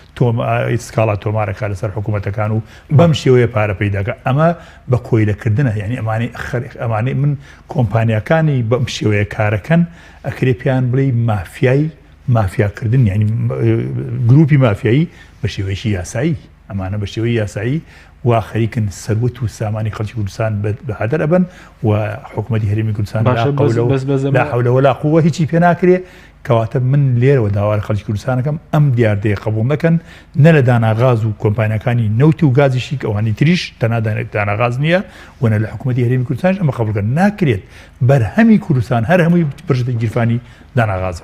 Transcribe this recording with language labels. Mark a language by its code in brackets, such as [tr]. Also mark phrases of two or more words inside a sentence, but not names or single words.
[ckb] سکاڵا تۆمارەکە لەسەر حکوومەتەکان و بەم شێوەیە پارە پەیداکە ئەمە بە کۆیلەکردنە یعنی ئەمانەی من کۆمپانیەکانی بەم شێوەیە کارەکەن ئەکرێ پێیان بڵێ مافیاکردن یعنی گروپی مافیایی بە شێوەیەکی یاسایی ئەمانە بە شێوەی یاسایی و خەریکن سەروەت و سامانی خەڵکی کوردستان بەهادەر ئەبن و حکوومەتی هەرێمی کوردستان [ar] لا حول ولا قوة [ckb] هیچی پێ ناکرێ کەواتە من لێرەوە داوای خەڵکی کوردستانەکەم ئەم دیاردەیە قبوڵ نەکەن نە لە داناغاز و کۆمپانیەکانی نەوتی و گازیشی ئەوانی تریش تەنها داناغاز نییە و نە لە حکوومەتی هەرێمی کوردستانش ئەمە قبولکەن ناکرێت بەرهەمی کوردستان هەر هەمووی بژتە گیرفانی داناغازەوە